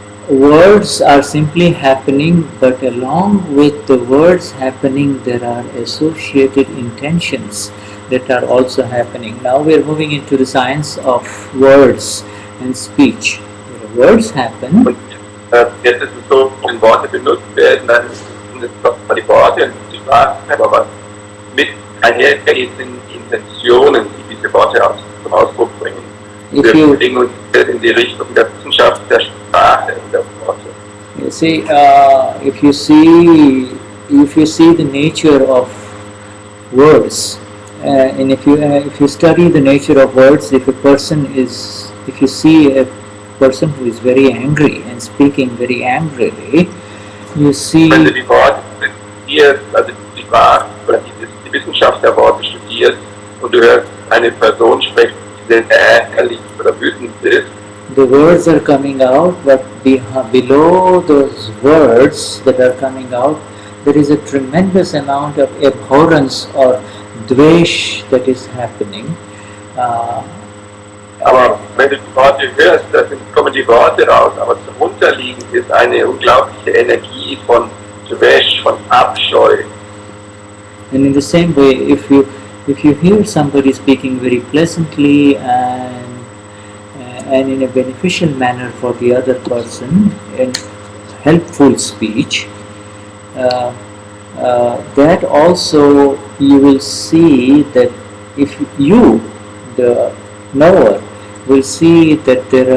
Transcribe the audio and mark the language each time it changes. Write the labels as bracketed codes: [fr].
[en] Words are simply happening, but along with the words happening, there are associated intentions that are also happening. Now we are moving into the science of words and speech. Words happen. [de] Und jetzt ist es so, wenn Worte benutzt werden, dann sind es doch die Worte und die Sprache, aber was mit einhergeht, sind Intentionen, die diese Worte zum Ausdruck bringen. Wir bewegen uns in die Richtung der Wissenschaft der Sprache und der Worte. [en] You see, if you see the nature of words, and if you study the nature of words, if you see a person who is very angry and speaking very angrily, you see. [de] Wenn du die Worte studierst, also die Sprache oder die Wissenschaft der Worte studierst, und du hörst eine Person sprechen, die sehr ärgerlich oder wütend ist. [en] The words are coming out, but below those words that are coming out, there is a tremendous amount of abhorrence or dvesh that is happening. [de] Aber wenn du die Worte hörst, dann kommen die Worte raus, aber darunter liegend ist eine unglaubliche Energie von Dvesh, von Abscheu. [en] And in the same way, if you hear somebody speaking very pleasantly and in a beneficial manner for the other person, in helpful speech, that also you will see that if you, the knower, will see that